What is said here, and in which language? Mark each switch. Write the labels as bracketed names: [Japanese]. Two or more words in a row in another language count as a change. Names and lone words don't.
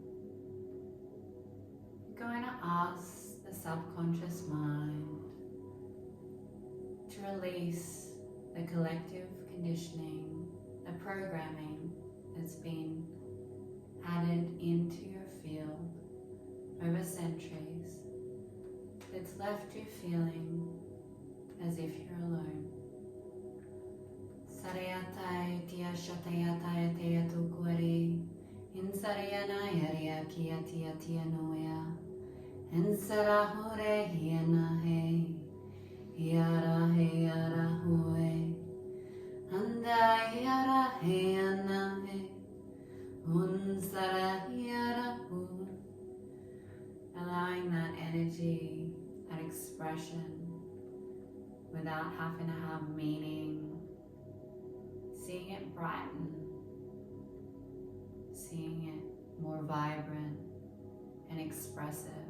[English] You're going to ask the subconscious mind to release the collective conditioning, the programming that's been added into your field over centuries, that's left you feeling as if you're alone. Sarayatai tia shatayatai tia tukwari, insarayana yaria kia tia tia noya, insarahure hiana he, hiara he ara hue, anda hiara he ana he, unsara hiara hu. Allowing that energy, that expression, without having to have meaning, seeing it brighten, seeing it more vibrant and expressive.